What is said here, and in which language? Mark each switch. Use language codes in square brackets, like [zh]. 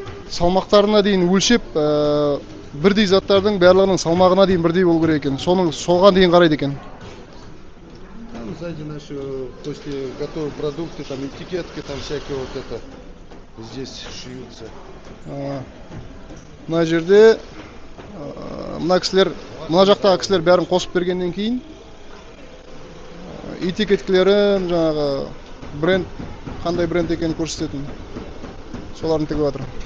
[kk] Салмақтарына дейін өлшеп, бірдей заттардың барлығының салмағына дейін бірдей болу керек екен. Соған дейін қарайды екен. [ru] Там сзади наши, после готовых продукты, там этикетки, там всякие вот это здесь шьются. [kk] Мына жерде мына жақтағы кісілер бәрін қосып бергеннен кейін этикеткілерін, жаңағы бренд, қандай бренд екенін көрсететін. Соларын тігіп жатыр.